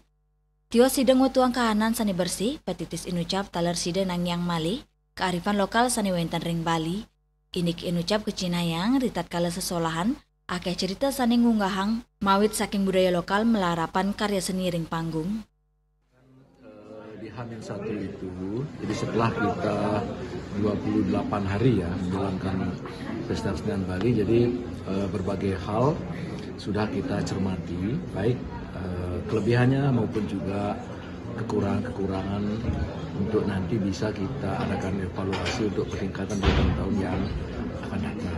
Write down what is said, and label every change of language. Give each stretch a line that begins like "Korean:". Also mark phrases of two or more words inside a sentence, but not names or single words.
Balinese: Tio sidang wetuang kahanan sani bersih petitis inucap taler side nangyang malih
Indonesian: kearifan lokal
Balinese: sani wenten ring Bali. Iniki inucap kecinayang ritat kala sesolahan akeh cerita sani ngunggahang mawit saking budaya lokal melarapan karya seni ring panggung.
Indonesian: Di H-1 itu, jadi setelah kita 28 hari ya menjalankan Pesta Kesenian Bali, jadi berbagai hal sudah kita cermati, baik kelebihannya maupun juga kekurangan-kekurangan untuk nanti bisa kita adakan evaluasi untuk peningkatan di tahun-tahun yang akan datang.